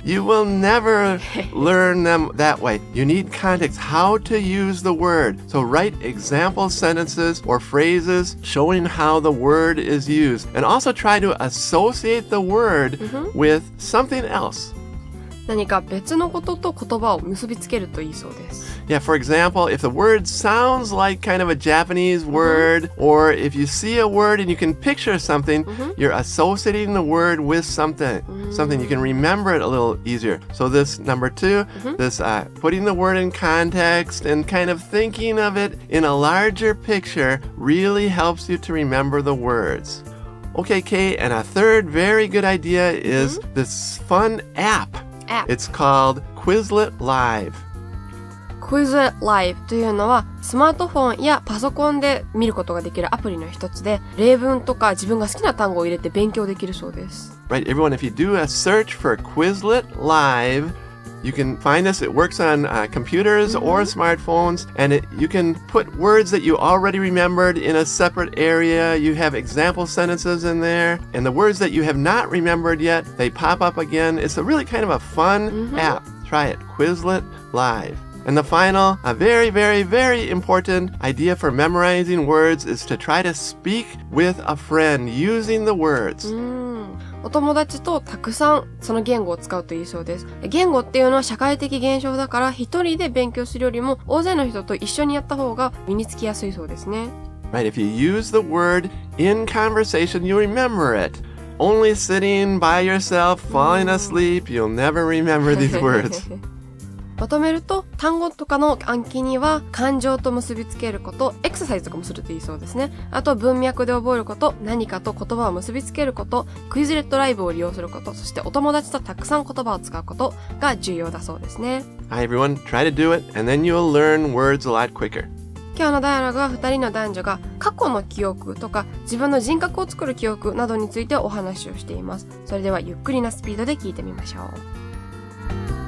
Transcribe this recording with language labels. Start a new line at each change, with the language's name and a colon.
English: You will never learn them that way. You need context, how to use the word. So write example sentences or phrases showing how the word is used. And also try to associate the word with something else.
Japanese: 何か別のことと言葉を結びつけるといいそうです。
English: Yeah, for example, if the word sounds like kind of a Japanese word, or if you see a word and you can picture something, you're associating the word with something you can remember it a little easier. So this number 2, this putting the word in context and kind of thinking of it in a larger picture really helps you to remember the words. Okay, Kay, and a third very good idea is this fun app.It's called Quizlet Live.
Japanese: Quizlet Live というのはスマートフォンやパソコンで見ることができるアプリの一つで、例文とか自分が好きな単語を入れて勉強できるそうです。
English: Right, everyone, if you do a search for Quizlet Live, you can find this. It works on computers or smartphones, and you can put words that you already remembered in a separate area. You have example sentences in there, and the words that you have not remembered yet, they pop up again. It's a really kind of a fun app. Try it, Quizlet Live. And the final, a very, very, very important idea for memorizing words is to try to speak with a friend using the words.
Japanese: お友達とたくさんその言語を使うといいそうです。言語っていうのは社会的現象だから一人で勉強するよりも大勢の人と一緒にやった方が身につきやすいそうですね。
English: Right, if you use the word in conversation, you'll remember it. Only sitting by yourself, falling asleep, you'll never remember these words.
Japanese: まとめると、単語とかの暗記には感情と結びつけること、エクササイズとかもするといいそうですね。あと文脈で覚えること、何かと言葉を結びつけること、クイズレットライブを利用すること、そしてお友達とたくさん言葉を使うことが重要だそうですね。
English: Hi everyone, try to do it and then you'll learn words a lot quicker.
Japanese: 今日のダイアログは2人の男女が過去の記憶とか自分の人格を作る記憶などについてお話をしています。それではゆっくりなスピードで聞いてみましょう。